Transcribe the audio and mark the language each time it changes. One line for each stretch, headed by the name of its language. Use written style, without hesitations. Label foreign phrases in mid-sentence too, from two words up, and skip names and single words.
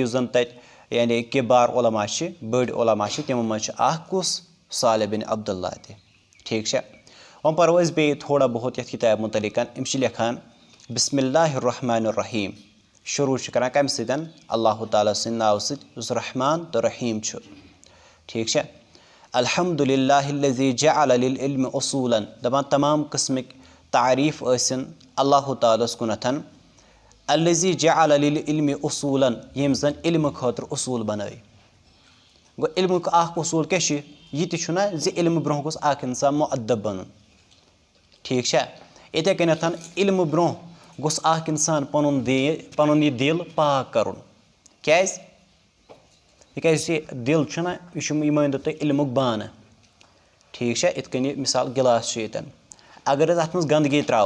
Kashmiri: یُس زَن تَتہِ یعنی کِبار عُلما چھِ بٔڑۍ عُلما چھِ تِمو منٛز چھِ اَکھ کُس صالح بِن عبداللہ تہِ ٹھیٖک چھا وۄنۍ پَرو أسۍ بیٚیہِ تھوڑا بہت یَتھ کِتابہِ مُتعلِق یِم چھِ لیکھان
Arabic: بِسمِ اللہِ الرحمٰنِ الرحیٖم
Kashmiri: شروٗع چھِ کَران کَمہِ سۭتۍ اللہ تعالیٰ سٕنٛدِ ناوٕ سۭتۍ یُس رحمان تہٕ رحیٖم چھُ ٹھیٖک چھا
Arabic: الحمدُاللہ الذی جعل للعلم اصوٗلًا
Kashmiri: دَپان تمام قٕسمٕکۍ تعریٖف ٲسِن اللہ تعالیٰ ہَس کُنَتھ
Arabic: الذی جعل للعلم اصوٗلًا
Kashmiri: ییٚمۍ زَن علمہٕ خٲطرٕ اصوٗل بَنٲے گوٚو علمُک اَکھ اصوٗل کیٛاہ چھُ یہِ تہِ چھُنہ زِ علمہٕ برونٛہہ گوٚژھ اَکھ اِنسان مُعدب بَنُن ٹھیٖک چھا یِتھَے کٔنٮ۪تھ علمہٕ برونٛہہ گوٚژھ اَکھ اِنسان پَنُن یہِ دِل پاک کَرُن کیٛازِ تِکیٛازِ یُس یہِ دِل چھُنہ یہِ چھُ یہِ مٲنۍتو تُہۍ علمُک بانہٕ ٹھیٖک چھا یِتھ کٔنۍ یہِ مِثال گِلاس چھُ ییٚتٮ۪ن اگر أسۍ اَتھ منٛز گنٛدگی